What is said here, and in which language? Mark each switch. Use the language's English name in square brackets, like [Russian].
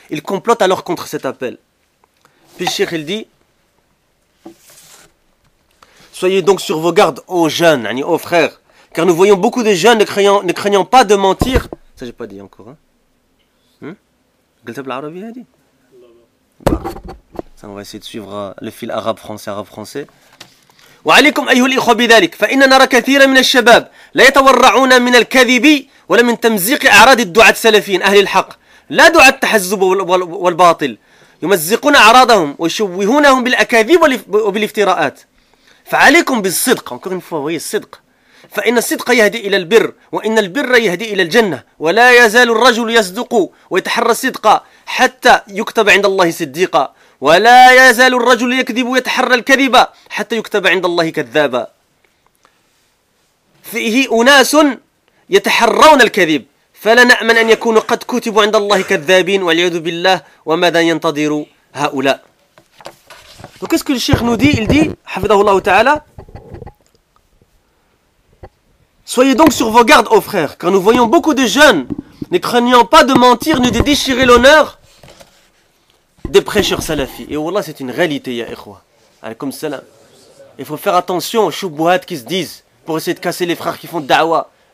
[French] Ils complotent alors contre cet appel. Puis le Cheikh, il dit: soyez donc sur vos gardes, ô jeunes, yani ô frères, car nous voyons beaucoup de jeunes ne craignant pas de mentir. Ça, j'ai pas dit encore. Ça, on va essayer de suivre le fil arabe-français. [Arabic] وعليكم أيها الإخوة بذلك فإن نرى كثيرا من الشباب لا يتورعون من الكذب ولا من تمزيق أعراض الدعاة السلفيين أهل الحق لا دعاة التحزب والباطل يمزقون أعراضهم ويشوهونهم بالأكاذيب وبالافتراءات فعليكم بالصدق [French] encore une fois, voyez, [Arabic] الصدق فإن الصدق يهدي إلى البر وإن البر يهدي إلى الجنة ولا يزال الرجل يصدق ويتحرى الصدق حتى يكتب عند الله صديقا ولا يزال الرجل يكذب ويتحرى الكذب حتى يكتب عند الله كذابا فيه أناس يتحرون الكذب فلا نأمن أن يكونوا قد كتبوا عند الله كذابين والعياذ بالله وماذا ينتظر هؤلاء. [French] Donc qu'est-ce que le Cheikh nous dit? Il dit, [Arabic] حفظه الله تعالى, [French] Soyez donc sur vos gardes, ô frères, car nous voyons beaucoup de jeunes ne craignant pas de mentir ni de déchirer l'honneur des prêcheurs salafis. Et voilà, c'est une réalité, ya ikhwa. Alaykoum salam. Il faut faire attention aux choubouhats qui se disent pour essayer de casser les frères qui font da'wa.